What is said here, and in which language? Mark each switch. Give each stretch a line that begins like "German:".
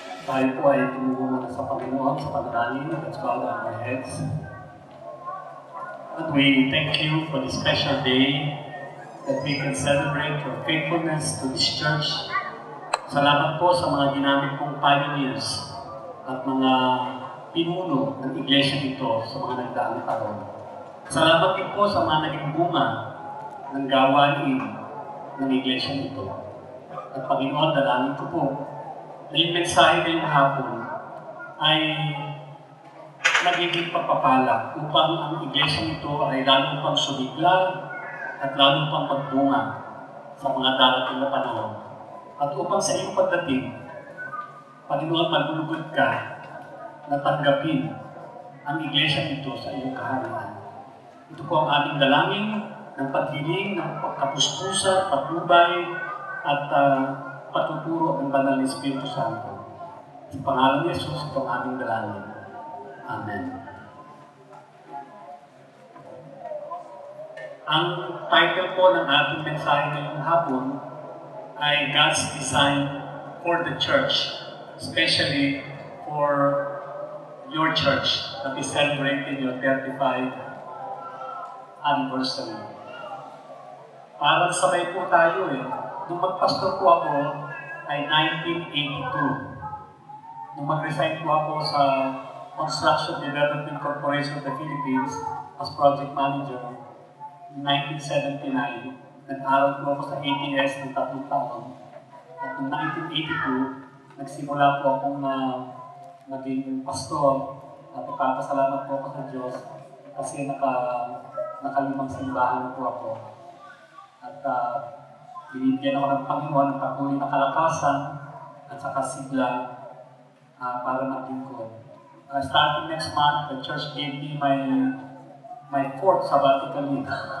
Filipino: Tayo po ay tumugo muna sa Panginoon sa panalangin.
English: Let's bow down our heads. And we thank you for this special day that we can celebrate your faithfulness to this church.
Filipino: Salamat po sa mga ginamit pong pioneers at mga pinuno ng iglesia nito sa mga nagdaang taon. Salamat din po sa mga naging bunga ng gawain ng iglesia nito. At Panginoon, dalangin ko po na yung mensahe ngayong hapon ay nagiging pagpapala upang ang iglesia nito ay lalong pang sumigla at lalong pang magbunga sa mga darating na panahon. At upang sa iyong pagdating, Panginoon, maglulugod ka na tanggapin ang iglesia nito sa iyong kaharian. Ito po ang aming dalangin ng paghiling, ng pagkapuspusa, patnubay, at patuturo ng Banal na Espiritu Santo. Sa pangalan ni Jesus, ito ang aming dalangin. Amen. Ang title po ng ating mensahe ngayong hapon ay
English: God's Design for the Church, especially for your church that is celebrating your 35th anniversary.
Filipino: Parang sabay po tayo Nung magpastor po ako ay 1982. Nung mag-resign po ako sa Construction Development Corporation of the Philippines
English: as project manager in 1979,
Filipino: nag-aral po ako sa ATS ng 3 taon. At noong 1982, nagsimula po akong maging pastor at ipapasalamat po ako sa Diyos kasi nakalimang simbahan na po ako. At binibigyan ako ng Panginoon ng patuloy na kalakasan at saka sigla para maglingkod.
English: Starting next month, the church gave me my 4th sabbatical leave.